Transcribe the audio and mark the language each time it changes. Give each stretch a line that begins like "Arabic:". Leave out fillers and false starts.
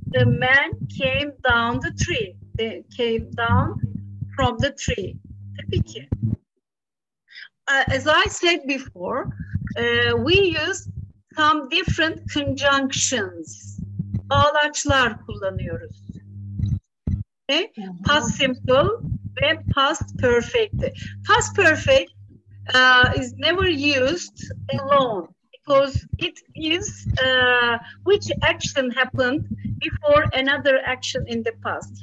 English: The man came down the tree. They came down from the tree.
Turkish: Tabii ki.
English: As I said before, we use some different conjunctions.
Turkish: Bağlaçlar kullanıyoruz.
English: Okay? Past simple ve past perfect. Past perfect is never used alone because it is which action happened before another action in the past.